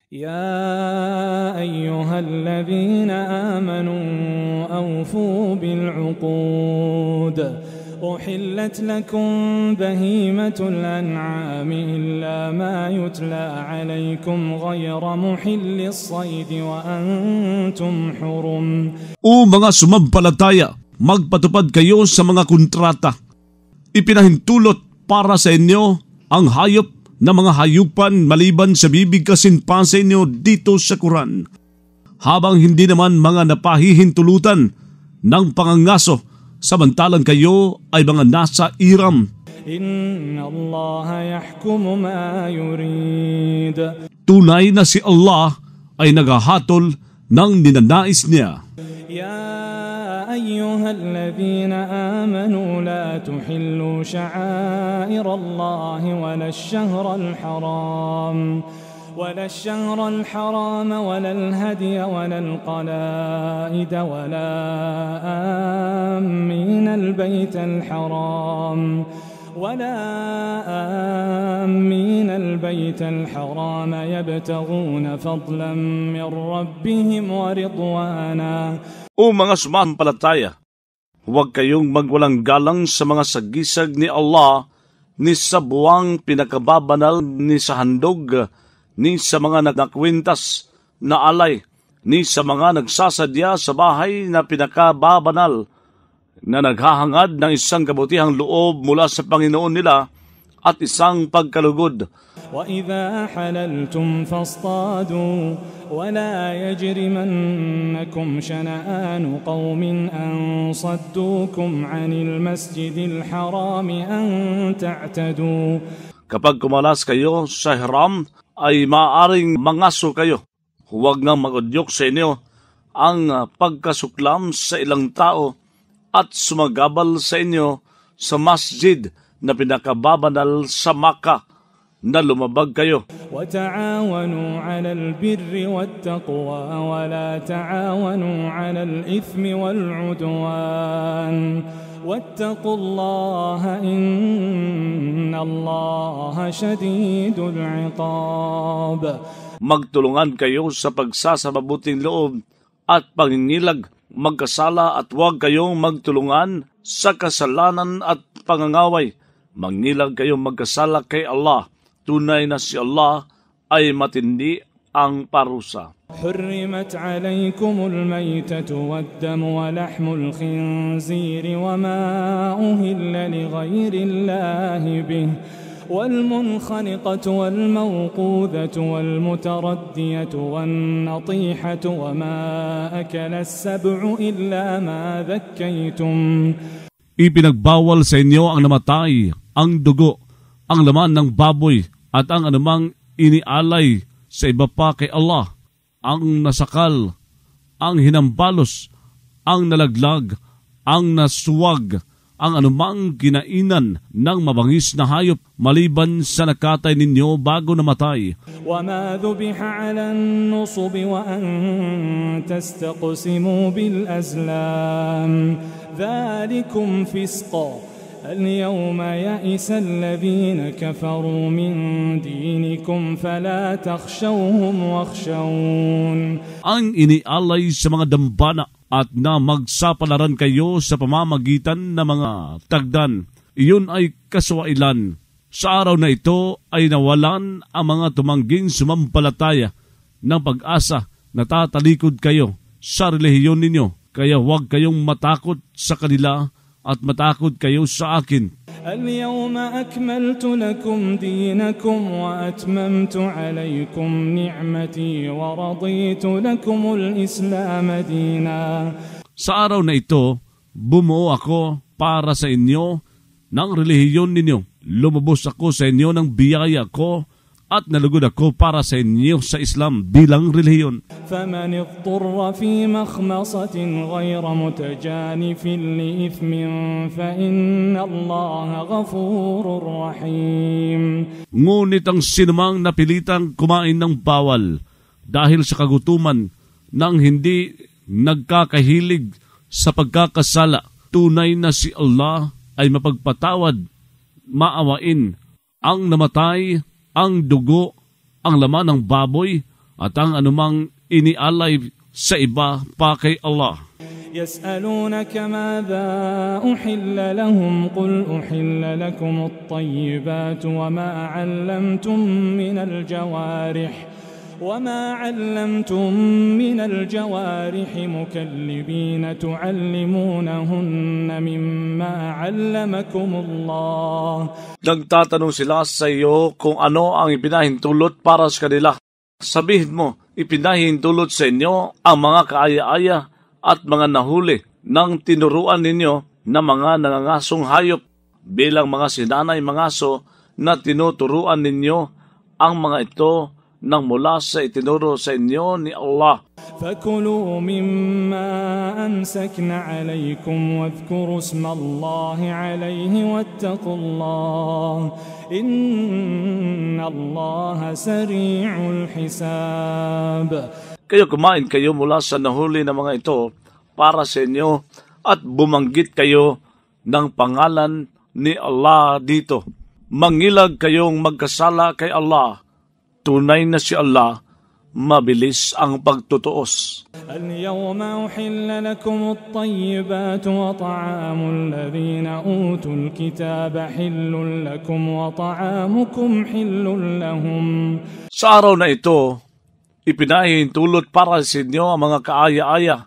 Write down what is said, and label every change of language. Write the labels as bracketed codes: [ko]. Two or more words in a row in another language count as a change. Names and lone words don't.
[ar] يا أيها الذين آمنوا أوفوا بالعقود أحلت لكم بهيمة الأنعام إلا ما يتلى عليكم غير محل الصيد وأنتم حرم. [tl] O mga sumampalataya, magpatupad kayo sa mga kontrata. Ipinahintulot para sa inyo ang hayop na mga hayupan maliban sa bibigkasin pa sa inyo dito sa Quran, habang hindi naman mga napahihintulutan ng pangangaso, samantalang kayo ay mga nasa iram. [ar] إن الله يحكم ما يريد. [tl] Tunay na si Allah ay naghahatol ng ninanais niya. [ar] Ya أيها الذين آمنوا لا تحلوا شعائر الله ولا الشهر الحرام ولا الهدي ولا القلائد ولا آمين البيت الحرام يبتغون فضلا من ربهم ورضوانا. [tl] O mga sumampalataya, huwag kayong magwalang galang sa mga sagisag ni Allah, ni sa buwang pinakababanal, ni sa handog, ni sa mga nagnakwintas na alay, ni sa mga nagsasadya sa bahay na pinakababanal, na naghahangad ng isang kabutihang loob mula sa Panginoon nila at isang pagkalugod. [ar] وَإِذَا حَلَلْتُمْ فَاصْطَادُوا وَلَا يَجْرِمَنَّكُمْ شَنَآنُ قَوْمٍ أَنْ صَدُّوكُمْ عَنِ الْمَسْجِدِ الْحَرَامِ أَنْ تَعْتَدُوا. [tl] Kapag kumalas kayo sa hiram, ay maaring mangaso kayo. Huwag nang mag-udyok sa inyo ang pagkasuklam sa ilang tao at sumagabal sa inyo sa masjid na pinakababanal sa Makkah, na lumabag kayo. [ar] وَتَعَاوَنُوا عَلَى الْبِرِّ وَالتَّقْوَى وَلَا تَعَاوَنُوا عَلَى الْإِثْمِ وَالْعُدْوَانِ وَاتَّقُوا اللَّهَ إِنَّ اللَّهَ شَدِيدُ الْعِقَابِ. [tl] Magtulungan kayo sa pagsasababuting loob at pangingilag, magkasala at huwag kayong magtulungan sa kasalanan at pangangaway. Mangilag kayong magkasala kay Allah. Tunay na si Allah ay matindi ang parusa. [ar] حرمت عليكم الميتة والدم ولحم الخنزير وما أهل لغير الله به والمنخنقة والموقوذة والمتردية والنطيحة وما أكل السبع إلا ما ذكيتم. [tl] Ipinagbawal sa inyo ang namatay, ang dugo, ang laman ng baboy, at ang anumang inialay sa iba pa kay Allah, ang nasakal, ang hinambalos, ang nalaglag, ang nasuwag, ang anumang kinainan ng mabangis na hayop maliban sa nakatay ninyo bago namatay. [ar] وَمَا ذُبِحَ عَلَى النُّصُبِ وَأَن تَسْتَقْسِمُوا بِالْأَزْلَامِ ذَلِكُمْ فِسْقٌ الْيَوْمَ يَئِسَ الَّذِينَ كَفَرُوا مِنْ دِينِكُمْ فَلَا تَخْشَوْهُمْ وَاخْشَوْنِ. [tl] Ang inialay sa mga dambana at na magsapalaran kayo sa pamamagitan ng mga tagdan, iyon ay kaswailan. Sa araw na ito ay nawalan ang mga tumangging sumampalataya ng pag-asa na tatalikod kayo sa relihiyon ninyo. Kaya huwag kayong matakot sa kanila at matakot kayo sa akin. [ar] اليوم أكملت لكم دينكم وأتممت عليكم نعمتي ورضيت لكم الإسلام دينا. [tl] Sa araw na ito, bumuo ako para sa inyo ng relihiyon ninyo. Lumubos ako sa inyo ng biyaya ko at nalugod ako para sa inyo sa Islam bilang relihiyon. [ar] فَمَنِ اضْطُرَّ فِي مَخْمَصَةٍ غَيْرَ مُتَجَانِفٍ لِإِثْمٍ فَإِنَّ اللَّهَ غَفُورٌ رَحِيمٌ. [tl] Ngunit ang sinumang napilitang kumain ng bawal dahil sa kagutuman nang hindi nagkakahilig sa pagkakasala, tunay na si Allah ay mapagpatawad, maawain ang namatay, ang dugo, ang laman ng baboy, at ang anumang inialay sa iba pa kay Allah. [ar] يسألونك ماذا أحل لهم قل أحل لكم الطيبات وما علمتم من الجوارح مكلبين تعلمونهن مما علمكم الله. [tl] Nagtatanong sila sa iyo kung ano ang ipinahintulot para sa kanila. Sabihin mo, ipinahintulot sa inyo ang mga kaaya-aya at mga nahuli ng tinuruan ninyo na mga nangangasong hayop bilang mga sinanay mangaso na tinuturuan ninyo ang mga ito nang mula sa itinuro sa inyo ni Allah. [ar] فَكُلُوا مِمَّا أَمْسَكْنَ عَلَيْكُمْ وَاذْكُرُوا اسْمَ اللَّهِ عَلَيْهِ وَاتَّقُوا اللَّهَ إِنَّ اللَّهَ سَرِيعُ الْحِسَابِ. [tl] Kayo kumain kayo mula sa nahuli na mga ito para sa inyo at bumanggit kayo ng pangalan ni Allah dito. Mangilag kayong magkasala kay Allah. Tunay na si Allah, mabilis ang pagtutuos. [ar] اليوم أحل لكم الطيبات وطعام الذين أوتوا الكتاب حل لكم وطعامكم حل لهم. [tl] Sa araw na ito, ipinahintulot para sa inyo ang mga kaaya-aya.